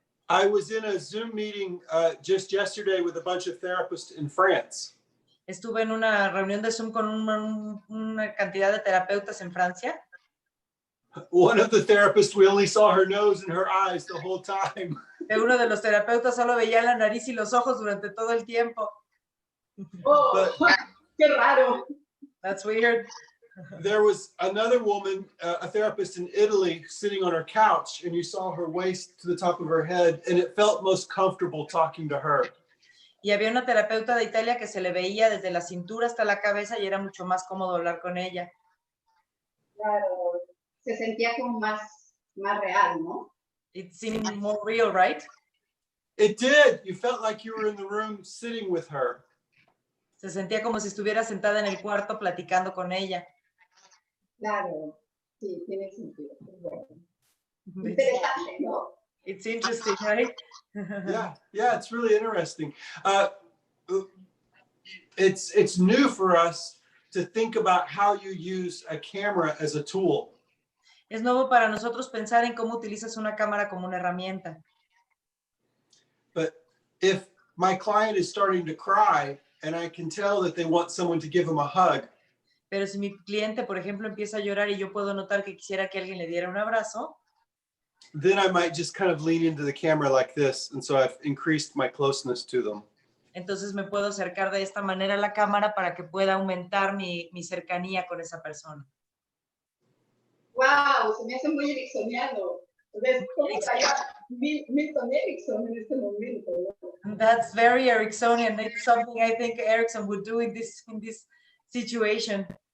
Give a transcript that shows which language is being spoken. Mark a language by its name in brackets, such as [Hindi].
[English] I was in a Zoom meeting just yesterday with a bunch of therapists in France. [Spanish] Estuve en una reunión de Zoom con una cantidad de terapeutas en Francia. [English] One of the therapists, we only saw her nose and her eyes the whole time. [Spanish] Uno de los terapeutas solo veía la nariz y los ojos durante todo el tiempo. Oh, qué raro. [English] That's weird. There was another woman, a therapist in Italy, sitting on her couch, and you saw her waist to the top of her head, and it felt most comfortable talking to her. [Spanish] Y había una terapeuta de Italia que se le veía desde la cintura hasta la cabeza y era mucho más cómodo hablar con ella. Claro. Se sentía como más real, ¿no? [English] It seemed more real, right? It did. You felt like you were in the room sitting with her. [Spanish] Se sentía como si estuviera sentada en el cuarto platicando con ella. Claro, sí, tiene sentido. Interesante, ¿no? [English] It's interesting, right? Yeah, it's really interesting. It's new for us to think about how you use a camera as a tool. [Spanish] Es nuevo para nosotros pensar en cómo utilizas una cámara como una herramienta. [English] But if my client is starting to cry and I can tell that they want someone to give them a hug. [Spanish] Pero si mi cliente, por ejemplo, empieza a llorar y yo puedo notar que quisiera que alguien le diera un abrazo, [English] Then I might just kind of lean into the camera like this, and so I've increased my closeness to them. [Spanish] entonces me puedo acercar de esta manera a la cámara para que pueda aumentar mi cercanía con esa persona. Wow, se me hace muy ericksoniano. ¿Cómo estaría Milton Erickson en este momento? ¿No? [English] That's very Ericksonian. It's something I think Erickson would do in this situation.